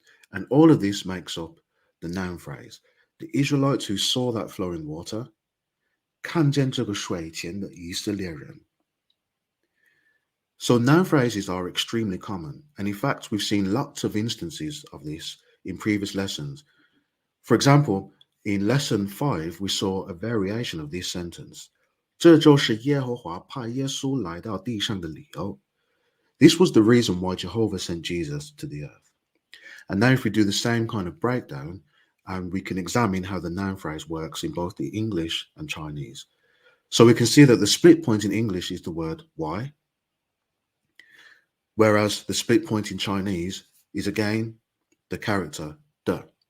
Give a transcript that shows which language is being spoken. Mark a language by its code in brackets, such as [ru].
[en] And all of this makes up the noun phrase. The Israelites who saw that flowing water, [zh] 看见这个水前的以色列人. [en] So noun phrases are extremely common, and in fact we've seen lots of instances of this in previous lessons. For example, in lesson 5 we saw a variation of this sentence. [zh] 这就是耶和华派耶稣来到地上的理由. [en] This was the reason why Jehovah sent Jesus to the earth. And now if we do the same kind of breakdown, and we can examine how the noun phrase works in both the English and Chinese. So we can see that the split point in English is the word why, whereas the split point in Chinese is again the character 的.